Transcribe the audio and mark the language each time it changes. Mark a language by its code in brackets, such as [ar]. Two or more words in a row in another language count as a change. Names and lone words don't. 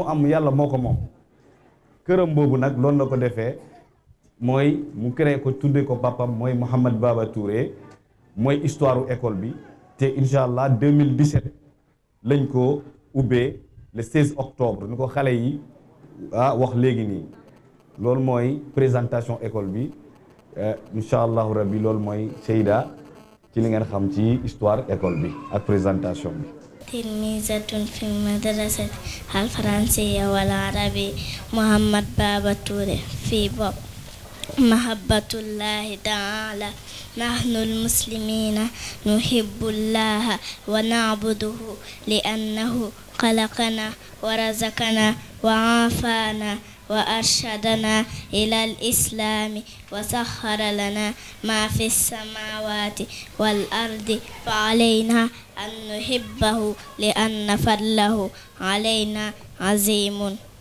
[wo] am yàlla moo ko moom këram boobu nag loolu la ko defee mooy mu créé ko tuddee ko papam mooy Mohamed Baba Touré mooy [fr] histoire école [wo] bi te [ar] إن شاء الله [wo] 2017 lañ ko ubbee [fr] le 16 octobre [wo] ni ko xale yi wax léegi nii loolu mooy [fr] présentation école [wo] bi [ar] إن شاء الله ربي [wo] loolu mooy Seyda ci li ngeen xam ci [fr] histoire école [wo] bi ak présentation bi. [ar] تلميذة في المدرسة الفرنسية والعربية Mohamed Baba Touré [wo] fi bopp [ar] محبة الله تعالى نحن المسلمين نحب الله ونعبده لأنه خلقنا ورزقنا وعافانا وأرشدنا إلى الإسلام وسخر لنا ما في السماوات والأرض فعلينا أن نحبه لأن فضله علينا عظيم.